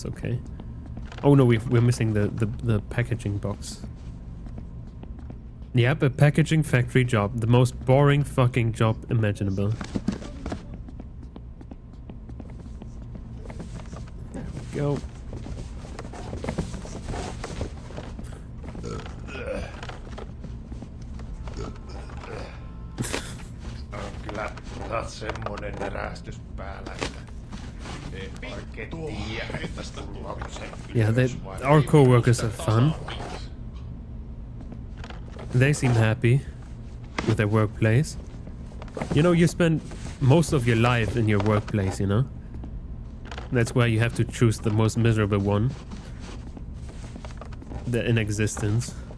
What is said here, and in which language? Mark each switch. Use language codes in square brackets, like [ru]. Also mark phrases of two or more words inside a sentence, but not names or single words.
[en] Okay. Oh no, we're missing the packaging box. Yep, a packaging factory job. The most boring fucking job imaginable. There we go. [fi] Kyllä taas semmonen närästys päällä, että ei oikein tiedä, että tullaanko se [en] Yeah, our co-workers are fun. They seem happy with their workplace. You know, you spend most of your life in your workplace, you know? That's why you have to choose the most miserable one in existence.